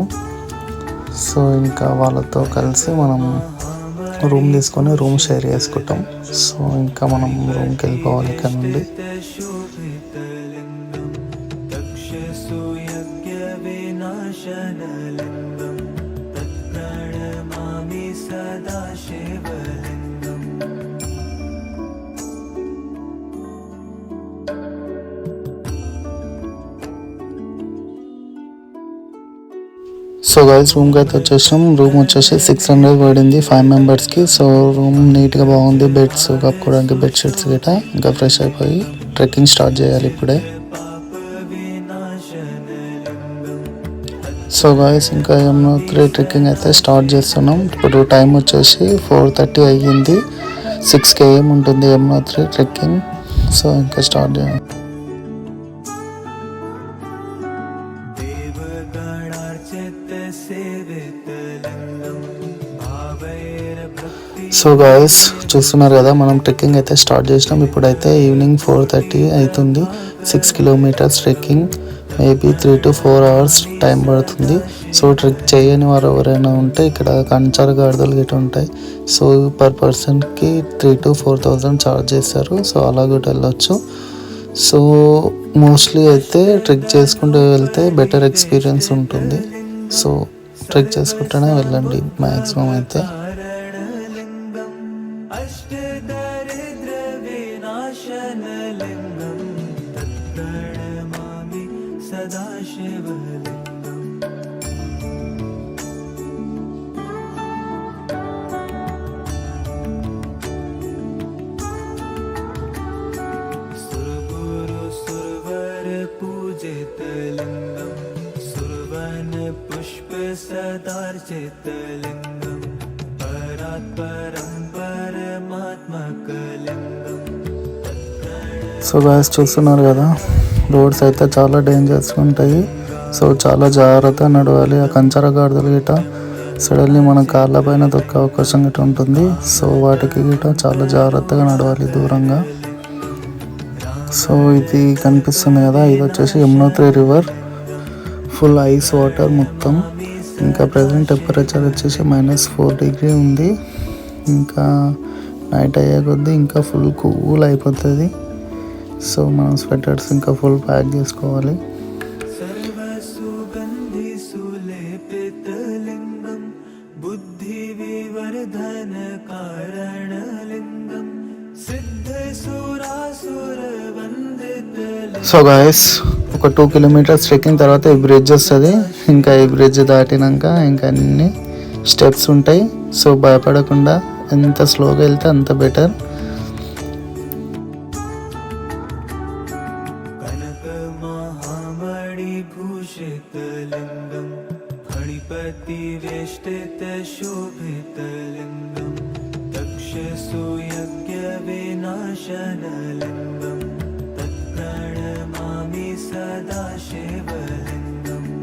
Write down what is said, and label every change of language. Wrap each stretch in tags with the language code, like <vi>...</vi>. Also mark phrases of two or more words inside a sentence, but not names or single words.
<te>సో ఇంకా వాళ్ళతో కలిసి మనం రూమ్ తీసుకొని</te> <en>room share</en> <te>చేసుకుంటాం. సో ఇంకా మనం రూమ్కి వెళ్ళిపోవాలి ఇక్కడ నుండి.</te> <sa>शोभितलिङ्गं तक्षसुयज्ञविनाशनलिङ्गं तत्प्रणमामि सदाशिवलिङ्गम्.</sa> <en>so guys</en> <te>రూమ్కి అయితే వచ్చేసాం. రూమ్ వచ్చేసి 600 పడింది 5 membersకి. సో రూమ్ నీట్గా బాగుంది. బెడ్స్ కప్పుకోవడానికి బెడ్షీట్స్ గిట. ఇంకా ఫ్రెష్ అయిపోయి</te> <en>trekking start</en> <te>చేయాలి ఇప్పుడే.</te> <en>so guys</en> <te>ఇంకా యమునోత్రి ట్రెక్కింగ్ అయితే స్టార్ట్ చేస్తున్నాం. ఇప్పుడు టైం వచ్చేసి 4:30 అయ్యింది. 6 km ఉంటుంది యమునోత్రి ట్రెక్కింగ్. సో ఇంకా స్టార్ట్ చేయాలి.</te> <sa>देवगणार्चितसेवितलिङ्गं भावैर्भक्ति</sa> <en>so guys</en> <te>చూస్తున్నారు కదా, మనం ట్రెక్కింగ్ అయితే స్టార్ట్ చేసినాం. ఇప్పుడైతే ఈవినింగ్ 4:30 అవుతుంది.</te> <en>6 kilometers trekking. maybe 3 to 4 hours time</en> <te>పడుతుంది. సో ట్రెక్ చేయని వారు ఎవరైనా ఉంటే ఇక్కడ కంచార గాడిదలు గిట్ట ఉంటాయి.</te> <en>so per person 3,000 to 4,000 charge</en> <te>చేస్తారు. సో అలా కూడా వెళ్ళొచ్చు.</te> <en>so mostly</en> <te>అయితే ట్రెక్ చేసుకుంటూ వెళ్తే</te> <en>better experience</en> <te>ఉంటుంది. సో ట్రెక్ చేసుకుంటూనే వెళ్ళండి మ్యాక్సిమం అయితే.</te> <sa>कारणलिङ्गम् अष्टदारिद्र्यविनाशनलिङ्गं तत्प्रणमामि सदाशिवलिङ्गम्. सुरगुरु सुरवर पूजितलिङ्गं सुरवन पुष्प सदार्चितलिङ्गं परात्परं परमात्मकलिङ्गं.</sa> <en>so guys</en> <te>చూస్తున్నారు కదా, రోడ్స్ అయితే చాలా డేంజర్స్ ఉంటాయి. సో చాలా జాగ్రత్తగా నడవాలి. ఆ కంచర గాడిదలు గిట సడన్లీ మన కాళ్ళ పైన దొక్కే అవకాశం గిట ఉంటుంది. సో వాటికి గిట చాలా జాగ్రత్తగా నడవాలి దూరంగా. సో ఇది కనిపిస్తుంది కదా, ఇది వచ్చేసి యమునోత్రి రివర్.</te> <en>full ice water</en> <te>మొత్తం. ఇంకా</te> <en>present temperature</en> <te>వచ్చేసి -4 డిగ్రీ ఉంది. ఇంకా నైట్ అయ్యే కొద్దీ ఇంకా</te> <en>full cool</en> <te>అయిపోతుంది. సో మనం స్వెటర్స్ ఇంకా</te> <en>full pack</en> <te>చేసుకోవాలి.</te> <sa>सर्वसुगन्धि सुलेपितलिङ्गं बुद्धिविवर्धन कारणलिङ्गं सिद्धसुरासुरवन्दितलिङ्गं.</sa> <en>so guys</en> <te>ఒక</te> <en>2 kilometers trekking</en> <te>తర్వాత ఈ బ్రిడ్జ్ వస్తుంది. ఇంకా ఈ బ్రిడ్జ్ దాటినాక ఇంకా అన్ని స్టెప్స్ ఉంటాయి. సో భయపడకుండా ఎంత స్లోగా వెళ్తే అంత బెటర్.</te> <sa>कनकमहामणिभूषितलिङ्गं फणिपतिवेष्टितशोभितलिङ्गं तक्षसुयज्ञविनाशनलिङ्गं तत्प्रणमामि सदा शिवलिङ्गम्.</sa>